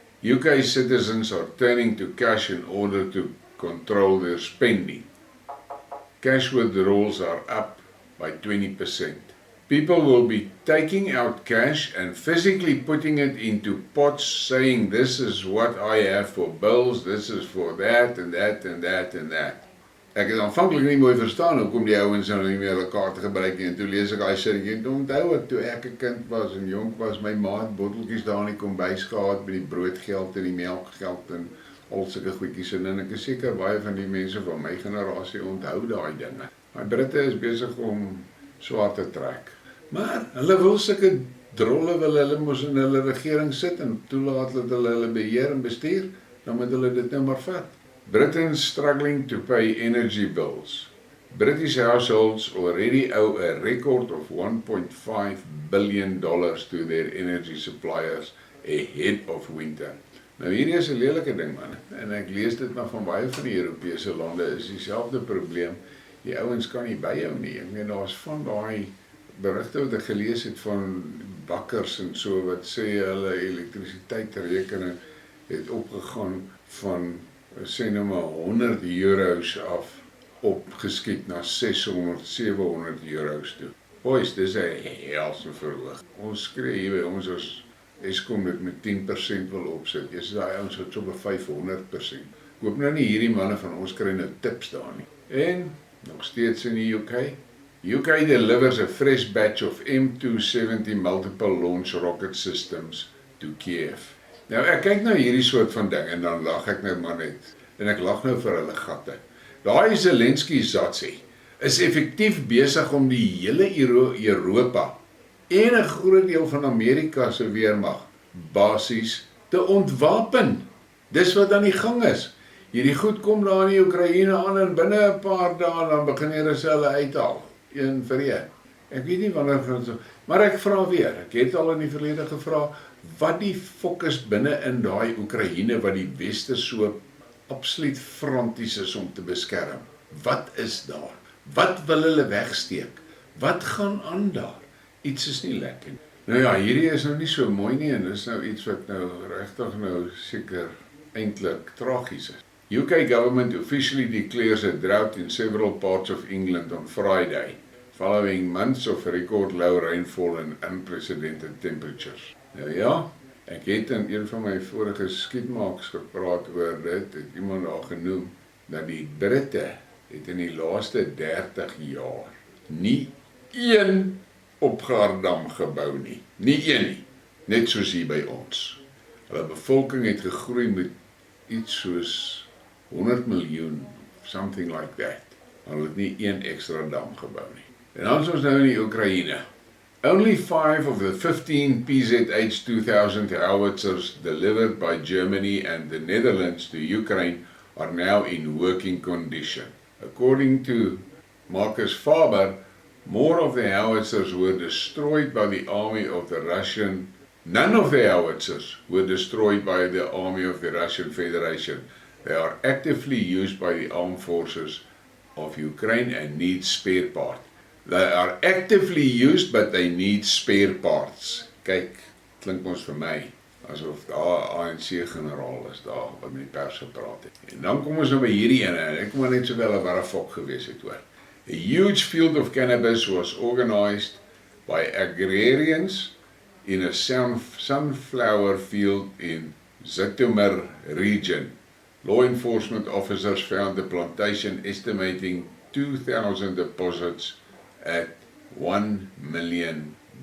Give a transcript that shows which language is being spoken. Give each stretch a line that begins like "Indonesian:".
English: UK citizens are turning to cash in order to control their spending. Cash withdrawals are up by 20%. People will be taking out cash and physically putting it into pots, saying this is what I have for bills, this is for that and that and that and that.
Afrikaans: Ek het aanvanklik nie mooi verstaan hoekom die ouens nou nie meer hulle kaarte gebruik nie. En toe lees ek daai serieetjie en toe onthou ek toe ek 'n kind was en jonk was, my ma het botteltjies daar in die kombuis gehad met die broodgeld en die melkgeld en al sulke goedjies en ek is seker baie van die mense van my generasie onthou daai dinge. Maar Britte is besig om swaar te trek. Maar hulle wil sulke drolle wil hulle mos in hulle regering sit en toelaat dat hulle beheer en bestuur, dan moet hulle dit nou maar vat.
English: Britain's struggling to pay energy bills. British households already owe a record of $1.5 billion to their energy suppliers ahead of winter.
Afrikaans: Nou hierdie is 'n lelike ding man, en ek lees dit maar van baie van die Europese lande is dieselfde probleem. Die ouens kan nie byhou nie. Ek meen daar's van daai berigte wat ek gelees het van bakkers en so wat sê hulle elektrisiteitsrekening het opgegaan van sê nou maar €100 af opgeskiet na 600, 700 euros toe. Boys, dis 'n helse verhoog. Ons skree hier by ons as Eskom dit met 10% wil opsit. Dis daai ouens wat so op 500%. Ek hoop nou nie hierdie manne van ons kry nou tips daar nie. En nog steeds in die UK.
English: UK delivers a fresh batch of M270 multiple launch rocket systems to Kiev.
Afrikaans: Nou ek kyk nou hierdie soort van ding en dan lag ek nou maar net. En ek lag nou vir hulle gatte. Daai Zelensky zatsie is effektief besig om die hele Europa en 'n groot deel van Amerika se weermag basies te ontwapen. Dis wat aan die gang is. Hierdie goed kom daar in die Oekraïne aan en binne 'n paar dae dan begin hulle uithaal. Een vir een. Ek weet nie wanneer gaan so, maar ek vra weer. Ek het al in die verlede gevra wat die fokus binne in daai Oekraïne wat die weste so absoluut franties is om te beskerm. Wat is daar? Wat wil hulle wegsteek? Wat gaan aan daar? Iets is nie lekker nie. Nou ja, hierdie is nou nie so mooi nie en dis nou iets wat nou regtig nou seker eintlik tragies is.
English: UK government officially declares a drought in several parts of England on Friday, following months of record low rainfall and unprecedented temperatures.
Afrikaans: Nou ja, ek het in een van my vorige Skidmarks gepraat oor dit, het iemand daar genoem, dat die Britte het in die laaste 30 jaar nie een opgaardam gebou nie. Nie een nie. Net soos hier by ons. Hulle bevolking het gegroei met iets soos 100 miljoen,
English: something like that.
Afrikaans: Hulle het nie een extra dam gebou nie. En dan is ons nou in die Oekraïne.
English: Only 5 of the 15 PZH-2000 howitzers delivered by Germany and the Netherlands to Ukraine are now in working condition. According to Marcus Faber, more of the howitzers were destroyed by the army of the Russian. None of the howitzers were destroyed by the army of the Russian Federation. They are actively used by the armed forces of Ukraine and need spare parts. They are actively used, but they need spare parts.
Afrikaans: Kyk, klink ons vir my asof daar ANC-generaal is daar wat met die pers gepraat het. En dan kom ons nou by hierdie ene, en ek kom maar net sowel 'n warrefok gewees het hoor.
English: A huge field of cannabis was organized by agrarians in a sunflower field in Zhytomyr region. Law enforcement officers found the plantation estimating 2,000 deposits at $1 million.